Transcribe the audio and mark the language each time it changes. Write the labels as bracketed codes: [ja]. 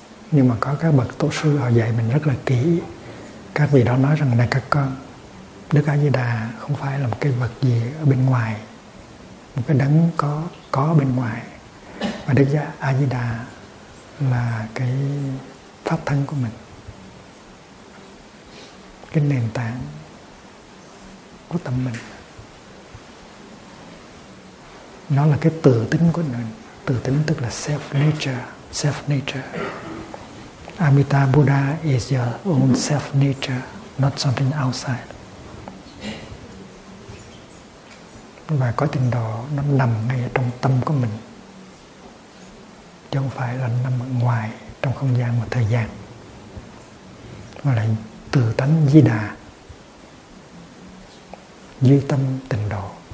[vi] Nhưng mà có các bậc tổ sư họ dạy mình rất là kỹ. Các vị đó nói rằng, này các con, Đức A Di Đà không phải là một cái vật gì ở bên ngoài, một cái đấng có bên ngoài, mà Đức A Di Đà là cái pháp thân của mình, cái nền tảng của tâm mình. Nó là cái tự tính của mình. Tự tính tức là self nature. [en] Amitabha Buddha is your own self nature, not something outside. [vi] Và có tình độ nó nằm ngay ở trong tâm của mình, chứ không phải là nằm ở ngoài trong không gian và thời gian. Gọi là tự tánh Di Đà, duy tâm tình độ.